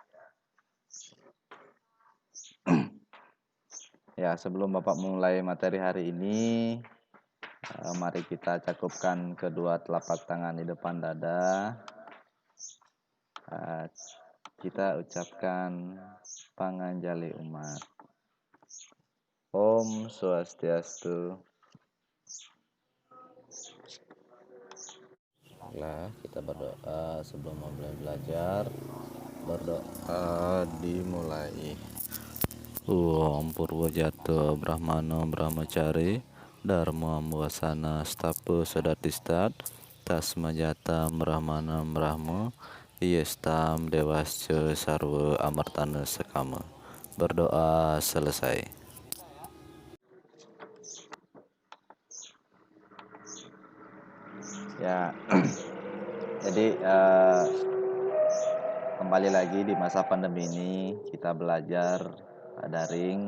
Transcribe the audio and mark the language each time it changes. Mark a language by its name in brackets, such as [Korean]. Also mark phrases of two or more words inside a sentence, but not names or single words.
[Indonesian] Ya, sebelum Bapak mulai materi hari ini, mari kita cakupkan kedua telapak tangan di depan dada. Kita ucapkan panganjali umat. [Sanskrit] Om Swastiastu. [Indonesian] Baiklah, kita berdoa sebelum mulai belajar. Berdoa dimulai. [Sanskrit] Om Purwojato Brahmano Brahmacari Dharma Muasana Stapu Sodatistat Tasmajata Brahmana Brahmo Yestam Dewasca Sarwa Amartana Sekama. [Indonesian] Berdoa selesai. Ya, jadi kembali lagi di masa pandemi ini kita belajar daring.